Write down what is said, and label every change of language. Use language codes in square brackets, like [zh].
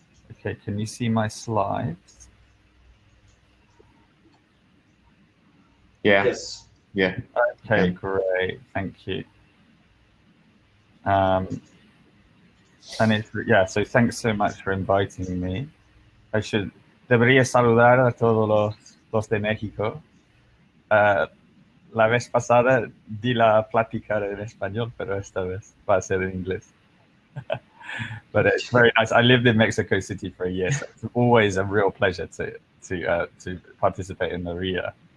[en] Okay, can you see my slides? Yeah. Yes. Yeah. Okay, Yeah. great. Thank you. And it's, yeah, so thanks so much for inviting me. [es] Debería saludar a todos los de México. La vez pasada di la plática en español, pero esta vez va a ser en inglés. [en] But it's very nice. I lived in Mexico City for a year, so it's always a real pleasure to participate in the RIA.